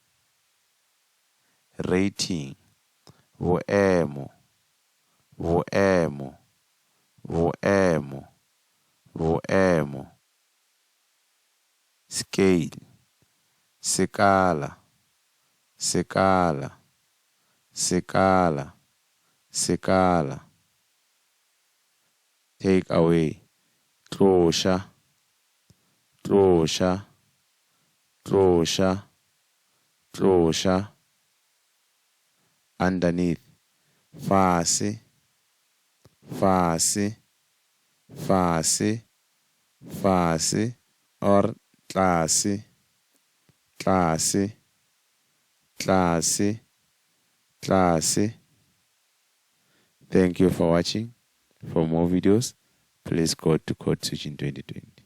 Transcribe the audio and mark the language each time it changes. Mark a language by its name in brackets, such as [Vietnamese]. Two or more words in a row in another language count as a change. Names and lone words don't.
[English] Rating, [Southern Sotho] boemo, boemo, boemo, boemo. [English] Scale, [Southern Sotho] sekala, sekala, sekala, sekala. [English] Take away, [Southern Sotho] tlosha, tlosha, tlosha, tlosha. Underneath, fase, fase, fase, fase, or tlase, tlase, tlase, tlase. [English] Thank you for watching. For more videos, please go to Code Switching 2020.